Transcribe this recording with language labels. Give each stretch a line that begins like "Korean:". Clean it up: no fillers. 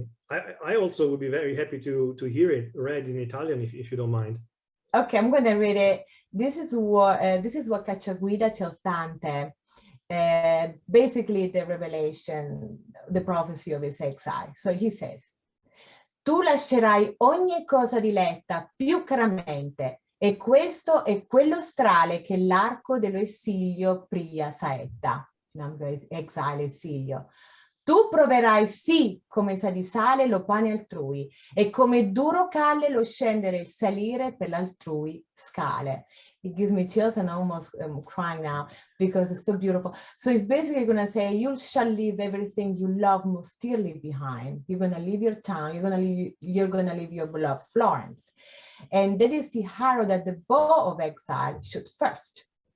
English: I also would be very happy to hear it read in Italian if you don't mind. Okay, I'm going to read it. This is what Cacciaguida tells Dante. Basically the revelation, the prophecy of his exile. So he says,
Italian: tu lascerai ogni cosa diletta più caramente, e questo è quello strale che l'arco dello esilio pria saetta.
English: Exile,
Italian: esilio. Tu proverai sì come sa di sale lo pane altrui, e come duro calle lo scendere e il salire per l'altrui scale.
English: It gives me chills and almost crying now because it's so beautiful. So it's basically going to say, you shall leave everything you love most dearly behind. You're going to leave your town. You're going to leave your beloved Florence. And that is the arrow that the bow of exile should first.